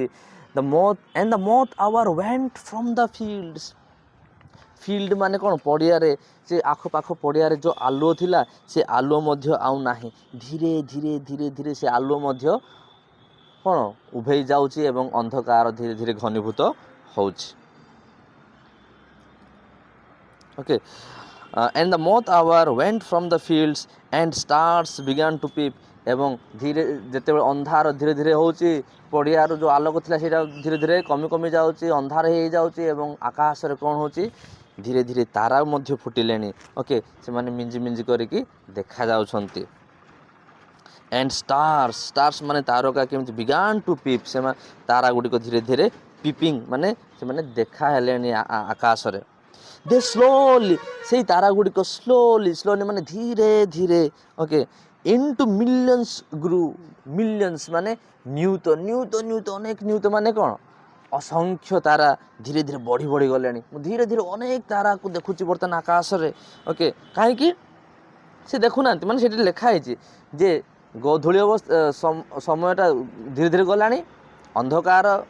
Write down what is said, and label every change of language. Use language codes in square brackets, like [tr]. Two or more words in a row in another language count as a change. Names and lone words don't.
[en] the moth hour went from the fields, [or] ଫିଲ୍ଡ ମାନେ କ'ଣ, ପଡ଼ିଆରେ, ସେ ଆଖପାଖ ପଡ଼ିଆରେ ଯେଉଁ ଆଲୁଅ ଥିଲା ସେ ଆଲୁଅ ମଧ୍ୟ ଆଉ ନାହିଁ, ଧୀରେ ସେ ଆଲୁଅ ମଧ୍ୟ କ'ଣ ଉଭେଇ ଯାଉଛି ଏବଂ ଅନ୍ଧକାର ଧୀରେ ଧୀରେ ଘନୀଭୂତ ହେଉଛି। ଓକେ, [en] and the moth hour went from the fields and stars began to peep [or] ଏବଂ ଧୀରେ ଯେତେବେଳେ ଅନ୍ଧାର ଧୀରେ ଧୀରେ ହେଉଛି ପଡ଼ିଆର ଯେଉଁ ଆଲୋକ ଥିଲା ସେଇଟା ଧୀରେ ଧୀରେ କମି କମି ଯାଉଛି ଅନ୍ଧାର ହେଇଯାଉଛି ଏବଂ ଆକାଶରେ କ'ଣ ହେଉଛି ଧୀରେ ଧୀରେ ତାରା ମଧ୍ୟ ଫୁଟିଲେଣି ଓକେ ସେମାନେ ମିଞ୍ଜି ମିଞ୍ଜି କରିକି ଦେଖାଯାଉଛନ୍ତି [en] and stars [or] ମାନେ ତାରକା କେମିତି [en] began to peep [or] ସେମାନେ ତାରା ଗୁଡ଼ିକ ଧୀରେ ଧୀରେ ପିପିଂ ମାନେ ସେମାନେ ଦେଖା ହେଲେଣି ଆକାଶରେ [en] they slowly [or] ସେଇ ତାରା ଗୁଡ଼ିକ slowly ମାନେ ଧୀରେ ଧୀରେ ଓକେ [en] into millions grew millions [or] ମାନେ ନିୟୁତ ଅନେକ ନିୟୁତ ମାନେ କ'ଣ ଅସଂଖ୍ୟ ତାରା ଧୀରେ ଧୀରେ ବଢ଼ି ବଢ଼ି ଗଲେଣି ମୁଁ ଧୀରେ ଧୀରେ ଅନେକ ତାରାକୁ ଦେଖୁଛି ବର୍ତ୍ତମାନ ଆକାଶରେ ଓକେ କାହିଁକି ସେ ଦେଖୁନାହାନ୍ତି ମାନେ ସେଠି ଲେଖା ହେଇଛି ଯେ ଗୋଧୂଳି ସମୟଟା ଧୀରେ ଧୀରେ ଗଲାଣି ଅନ୍ଧକାର